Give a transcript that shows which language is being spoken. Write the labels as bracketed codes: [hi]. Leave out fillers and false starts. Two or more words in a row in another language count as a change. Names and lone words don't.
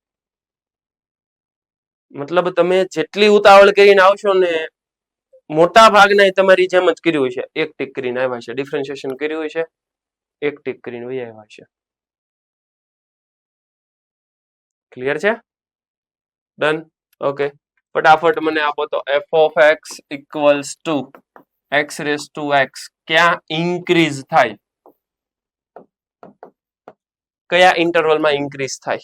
[gu] મતલબ તમે જેટલી ઉતાવળ કરીને આવશો ને મોટા ભાગના તમારી જેમ જ કર્યું છે. એક ટીક કરીને આવ્યા છે. ડિફરન્શિએશન કર્યું છે. એક ટીક કરીને વહી આવ્યા છે. ક્લિયર છે? ડન. ઓકે. ફટાફટ મને આપો તો [en] f of x equals to x raised to x [gu] ક્યાં ઇન્ક્રીઝ થાય? કયા ઇન્ટરવલમાં ઇન્ક્રીઝ થાય?